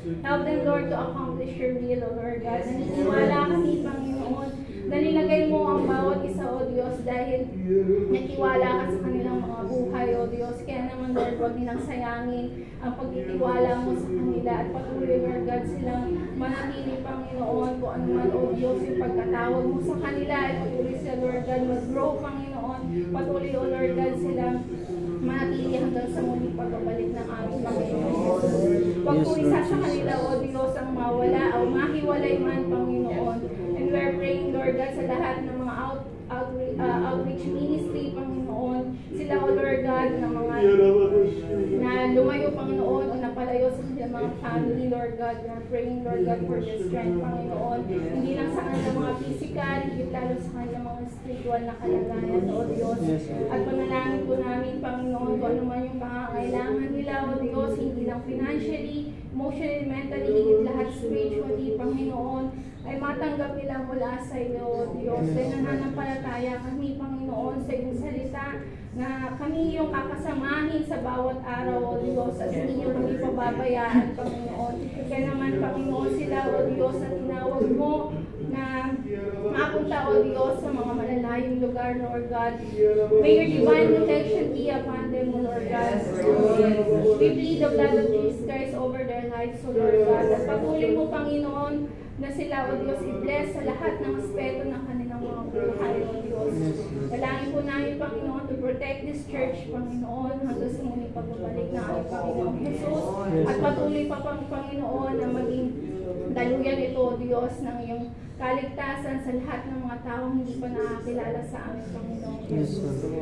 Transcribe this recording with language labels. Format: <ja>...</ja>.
<en>Help them, Lord, to accomplish your will, O Lord God.</en> <tl>Naniniwala kami, Panginoon, na nilagay mo ang bawat isa, O Diyos, dahil natiwala ka sa kanilang mga buhay, O Diyos. Kaya naman, Lord, huwag nilang sayangin ang pagtitiwala mo sa kanila at patuloy, Lord God, silang manatili, Panginoon, kung ano man, O Diyos, yung pagkatawag mo sa kanila at patuloy sila, Lord God, mag-grow, Panginoon. Patuloy, O Lord God, silang manatili hanggang sa muling pagbabalik ng aming Panginoon. Huwag po isa sa kanila, O Diyos, ang mawala o mahiwalay man, Panginoon.</tl> <en>And we are praying, Lord God,</en> <tl>sa lahat ng mga outreach ministry,</tl> <en>Panginoon.</en> <tl>Sila, O Lord God, na mga na lumayo, Panginoon, o napalayo sa kanilang mga family, Lord God.</tl> <en>We are praying, Lord God, for their strength, Panginoon.</en> <tl>Hindi lang sa kanilang mga physical, hindi lalo sa kanilang mga spiritual na kalagayan, O Diyos. At panalangin po namin, Panginoon, kung ano man yung pangangailangan nila, O Diyos, hindi lang</tl> <en>financially, emotionally, mentally,</en> <tl>higit lahat spiritually, Panginoon, ay matanggap nila mula sa iyo, O Diyos. Dahil nananampalataya kami, Panginoon, sa iyong salita, na kami yung kakasamahin sa bawat araw, O Diyos, at hindi niyo kami pababayaan, Panginoon. Kaya naman, Panginoon, sila, O Diyos, na tinawag mo na mapunta, O Diyos, sa mga malalayong lugar, Lord God.</tl> <en>May your divine protection be upon them, O Lord God. We plead the blood of Jesus Christ over their lives, O Lord God.</en> <tl>At patuloy mo, Panginoon, na sila, O Diyos, i-bless sa lahat ng aspeto ng kanilang mga buhay, O Diyos. Dalangin po namin, Panginoon,</tl> <en>to protect this church,</en> <tl>Panginoon, hanggang sa muling pagbabalik na aming Panginoon Jesus. At patuloy pa, Panginoon, na maging daluyan ito, O Diyos, ng iyong kaligtasan sa lahat ng mga taong hindi pa nakakilala sa aming Panginoon Jesus.</tl>